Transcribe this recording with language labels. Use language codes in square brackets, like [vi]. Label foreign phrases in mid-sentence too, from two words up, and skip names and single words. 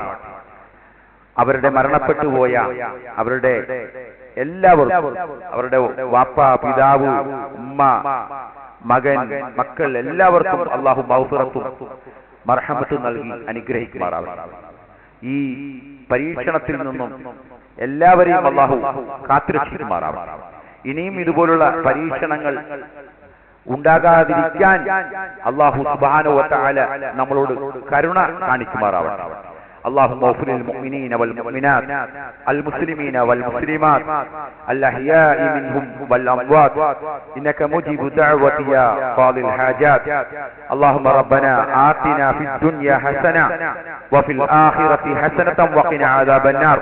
[ml] അവരുടെ മരണപ്പെട്ടുപോയ അവരുടെ എല്ലാവർക്കും, അവരുടെ വാപ്പ, പിതാവ്, ഉമ്മ, മകൻ, മക്കൾ എല്ലാവർക്കും അല്ലാഹു മഗ്ഫിറത്തും മർഹമത്തും നൽകി അനുഗ്രഹിക്കുമാറാവട്ടെ. ഈ പരീക്ഷണത്തിൽ നിന്നും എല്ലാവരെയും അല്ലാഹു കാത്തുരക്ഷിക്കുമാറാവട്ടെ. ഇനിയും ഇതുപോലുള്ള പരീക്ഷണങ്ങൾ ഉണ്ടാകാതിരിക്കാൻ [ar] الله سبحانه وتعالى [ml] നമ്മളോട് കരുണ കാണിക്കുമാറാവട്ടെ. [ar] اللهم اغفر للمؤمنين والمؤمنات المسلمين والمسلمات الأحياء منهم والأموات إنك مجيب الدعوة يا قاضي الحاجات. اللهم ربنا آتنا في الدنيا حسنة وفي الآخرة حسنة وقنا عذاب النار.